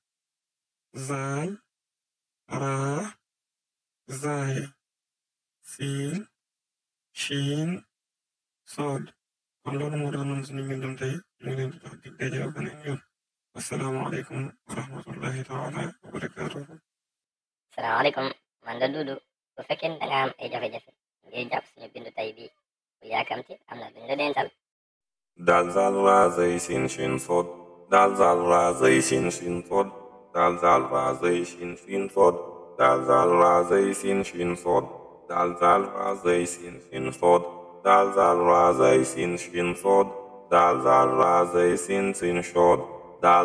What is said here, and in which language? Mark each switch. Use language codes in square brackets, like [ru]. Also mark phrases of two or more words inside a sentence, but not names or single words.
[ar] ذال راء زاي سين شين صاد [wo] kon loolu moo doonoon suñu mbindum tey ñu ngi leen di jox dig daje ba beneen yoon [ar] السلام عليكم ورحمة الله تعالى وبركاته. [wo] Salaamaaleykum man la Dudu bu fekkee da nga am ay jafe-jafe ngir jàpp suñu bindu tey bi bu yaakamti am na luñ la dencal. [ar] دال ذال راء زاي سين شين صاد دال ذال راء زاي سين شين صاد دال ذال راء زاي سين شين صاد دال ذال راء زاي سين شين صاد دال ذال راء زاي سين شين صاد دال ذال راء زاي سين شين صاد دال ذال راء زاي سين سين صاد دال